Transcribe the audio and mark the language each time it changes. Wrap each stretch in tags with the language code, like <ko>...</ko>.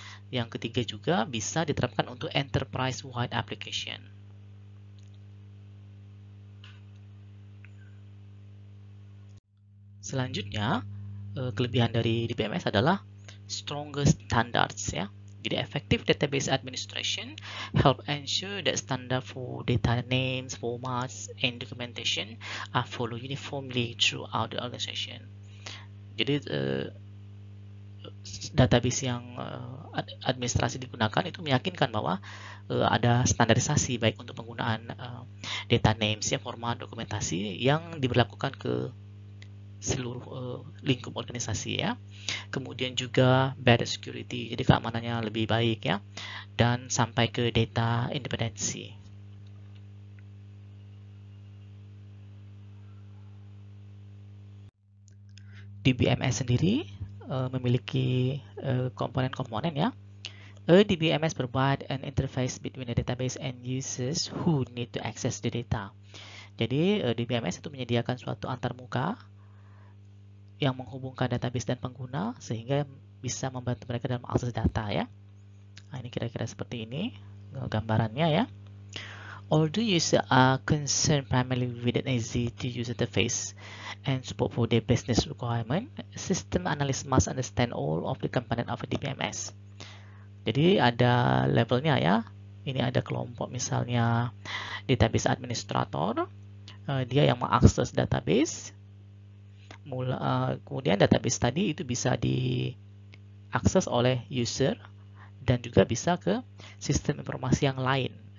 <id>Yang ketiga juga bisa diterapkan untuk enterprise-wide application. Selanjutnya, kelebihan dari DBMS adalah</id> <en>stronger standards</en> <id>ya. Jadi</id> <en>effective database administration help ensure that standard for data names, formats, and documentation are followed uniformly throughout the organization.</en> <id>Jadi database yang administrasi digunakan itu meyakinkan bahwa ada standarisasi baik untuk penggunaan data names ya, format dokumentasi yang diberlakukan ke seluruh lingkup organisasi ya. Kemudian juga</id> <en>better security,</en> <id>jadi keamanannya lebih baik ya, dan sampai ke data independensi. DBMS sendiri memiliki komponen-komponen ya.</id> <en>A DBMS provide an interface between the database and users who need to access the data.</en> <id>Jadi DBMS itu menyediakan suatu antarmuka yang menghubungkan database dan pengguna sehingga bisa membantu mereka dalam mengakses data ya. Nah, ini kira-kira seperti ini gambarannya ya.</id> <en>Although users are concerned primarily with an easy-to-use interface and support for their business requirement, system analyst must understand all of the component of a DBMS.</en> <id>Jadi ada levelnya ya. Ini ada kelompok misalnya database administrator, dia yang mengakses database. Kemudian database tadi itu bisa diakses oleh user dan juga bisa ke sistem informasi yang lain.</id>